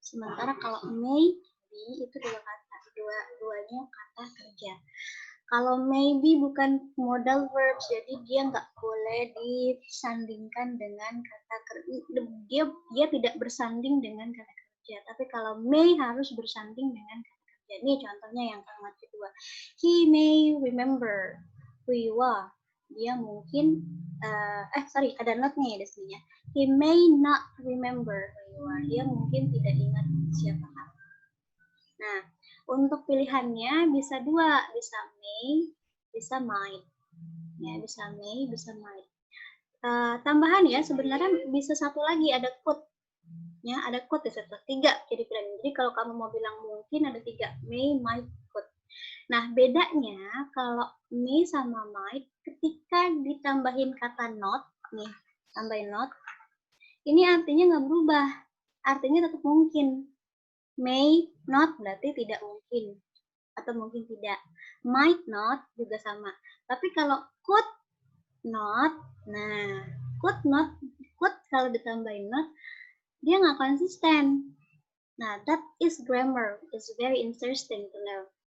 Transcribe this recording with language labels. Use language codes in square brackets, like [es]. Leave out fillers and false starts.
[id] Sementara kalau maybe itu 2 kata, duanya kata kerja. Kalau maybe bukan modal verbs, jadi dia nggak boleh disandingkan dengan kata kerja. Dia tidak bersanding dengan kata kerja. kerja. Tapi kalau may harus bersanding dengan kata kerja. Ini contohnya yang kalimat kedua. [en] He may remember who you are. [id] Dia mungkin, ada not nih di sininya. [en] He may not remember who you are. [id] Dia mungkin tidak ingat siapa kamu. Nah, untuk pilihannya bisa dua, bisa may, bisa might. Ya, bisa may, bisa might. Tambahan ya, sebenarnya bisa satu lagi, ada could. Ya, ada could di situ. 3 jadi pilihan. Jadi kalau kamu mau bilang mungkin ada 3, may, might, could. Nah, bedanya kalau may sama might ketika ditambahin kata not, nih, tambahin not, ini artinya nggak berubah. Artinya tetap mungkin. May not berarti tidak mungkin. Atau mungkin tidak. Might not juga sama. Tapi kalau could not, nah, could not, could kalau ditambahin not, dia nggak konsisten. [en] Nah, that is grammar. It's very interesting to know.